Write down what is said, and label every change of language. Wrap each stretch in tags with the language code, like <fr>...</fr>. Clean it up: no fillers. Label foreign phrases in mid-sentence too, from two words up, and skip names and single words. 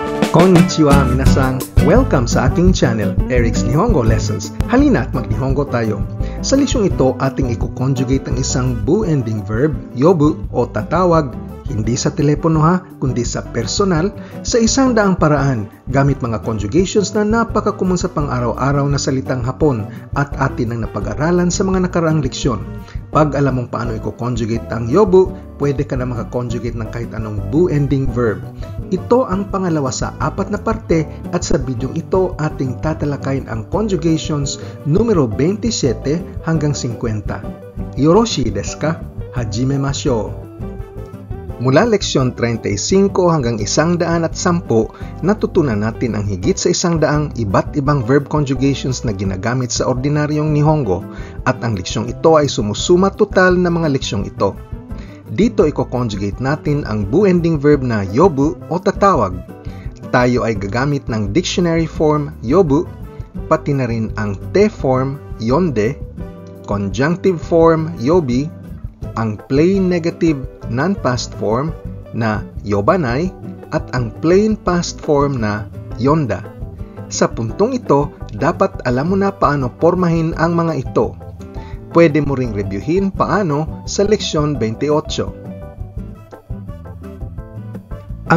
<ja>こんにちは皆さん!</ja> <tl>Welcome sa aking channel, Eric's Nihongo Lessons. Halina at mag-Nihongo tayo. Sa lesyong ito, ating i-conjugate ang isang</tl> <en>bu-ending verb,</en> <tl>yobu o tatawag, hindi sa telepono ha, kundi sa personal, sa isang daang paraan, gamit mga conjugations na napakakumon sa pang-araw-araw na salitang Hapon at atin ang napag-aralan sa mga nakaraang leksyon. Pag alam mong paano i-conjugate ang yobu, pwede ka na makakonjugate ng kahit anong</tl> <en>bu-ending verb.</en> <tl>Ito ang pangalawa sa 4 na parte at sa bidyong ito ating tatalakayin ang conjugations numero 27 hanggang 50.</tl> <ja>よろしいですか？始めましょう!</ja> <tl>Mula leksyon 35 hanggang 110, natutunan natin ang higit sa 100 iba't ibang</tl> <en>verb conjugations</en> <tl>na ginagamit sa ordinaryong Nihongo at ang leksyong ito ay sumusuma total na mga leksyong ito. Dito i-conjugate natin ang</tl> <en>bu-ending verb</en> <tl>na yobu o tatawag. Tayo ay gagamit ng</tl> <en>dictionary form</en> <tl>yobu, pati na rin ang</tl> <en>te form</en> <tl>yonde,</tl> <en>conjunctive form</en> <tl>yobi, ang</tl> <en>plain negative non-past form</en> <tl>na yobanai at ang</tl> <en>plain past form</en> <tl>na yonda. Sa puntong ito, dapat alam mo na paano pormahin ang mga ito. Pwede mo ring reviewin paano sa leksyon 28.</tl>